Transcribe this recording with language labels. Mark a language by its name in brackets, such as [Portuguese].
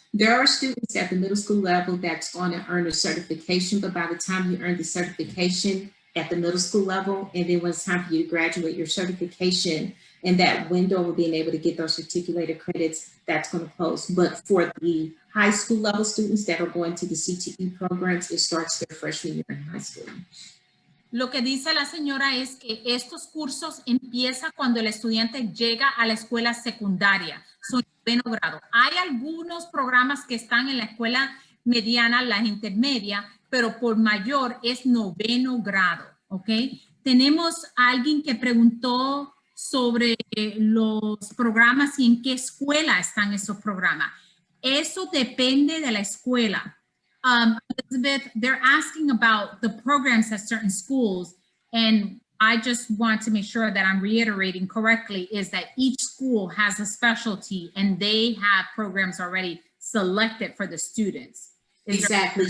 [English] There are students at the middle school level that's going to earn a certification, but by the time you earn the certification at the middle school level, and then when it's time for you to graduate your certification, and that window of being able to get those articulated credits, that's going to close. But for the high school level students that are going to the CTE programs, it starts their freshman year in high school. [Spanish] Lo que dice la señora es que estos cursos empiezan cuando el estudiante llega a la escuela secundaria, son 9º grado. Hay algunos programas que están en la escuela mediana, la intermedia, pero por mayor es 9º grado, ¿ok? Tenemos a alguien que preguntó sobre los programas y en qué escuela están esos programas. Eso depende de la escuela. [English] Elizabeth, they're asking about the programs at certain schools, and I just want to make sure that I'm reiterating correctly, is that each school has a specialty and they have programs already selected for the students. Exactly.